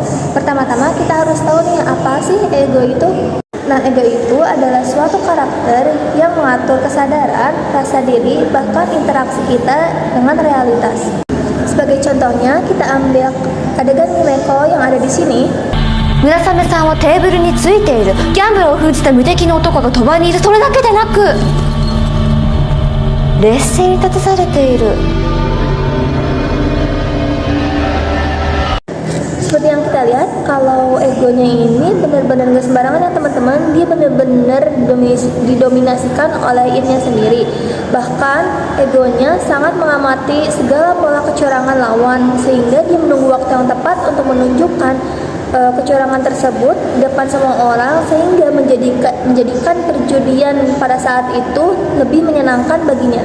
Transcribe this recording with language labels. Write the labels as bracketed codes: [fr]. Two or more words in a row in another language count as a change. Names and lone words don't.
[id] Pertama-tama kita harus tahu nih apa sih ego itu. Nah, ego itu adalah suatu karakter yang mengatur kesadaran, rasa diri, bahkan interaksi kita dengan realitas. Sebagai contohnya, kita ambil adegan Yumeko yang ada di sini. [ja] 村雨さんはテーブルについているギャンブルを封じた無敵の男が鳥羽にいる。それだけでなく劣勢に立たされている。 [id] Seperti yang kita lihat, kalau egonya ini benar-benar gak sembarangan ya teman-teman. Dia benar-benar didominasikan oleh idnya sendiri. Bahkan egonya sangat mengamati segala pola kecurangan lawan, sehingga dia menunggu waktu yang tepat untuk menunjukkan kecurangan tersebut di depan semua orang, sehingga menjadikan perjudian pada saat itu lebih menyenangkan baginya.